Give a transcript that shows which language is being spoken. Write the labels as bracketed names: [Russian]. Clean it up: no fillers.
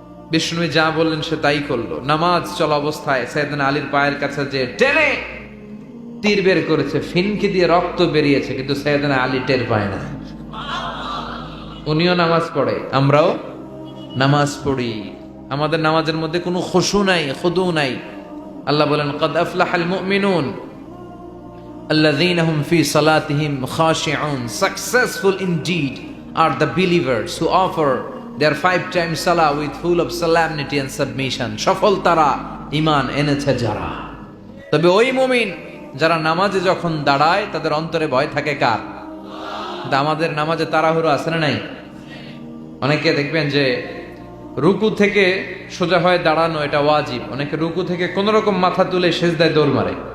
[Bangla] বিষ্ণু যা বললেন সে তাই করলো। নামাজ চলা অবস্থায় সাইয়েদনা আলীর পায়ের কাছে যে টেনে তীর বের করেছে, ফিনকি দিয়ে রক্ত বেরিয়েছে, কিন্তু সাইয়েদনা আলী টের পায় না। উনিও নামাজ পড়ে, আমরাও নামাজ পড়ি, আমাদের নামাজের মধ্যে কোনো খুশু নাই, খুদু নাই। আল্লাহ বলেন, [Arabic] ক্বাদ আফলাহাল মুমিনুন আল্লাযীনা হুম ফি সালাতিহিম খাশিউন, [English] successful indeed are the believers who offer their 5 times salah with full of solemnity and submission. [Bangla] সফল তারা, ঈমান এনেছে যারা। তবে ওই মুমিন যারা নামাজে যখন দাঁড়ায় তাদের অন্তরে ভয় থাকে কার? আমাদের নামাজে তাড়াহুড়ো আছে না নাই? অনেকে দেখবেন যে রুকু থেকে সোজা হয়ে দাঁড়ানো এটা ওয়াজিব, অনেকে রুকু থেকে কোন রকম মাথা তুলে সেজদায় দৌড় মারে।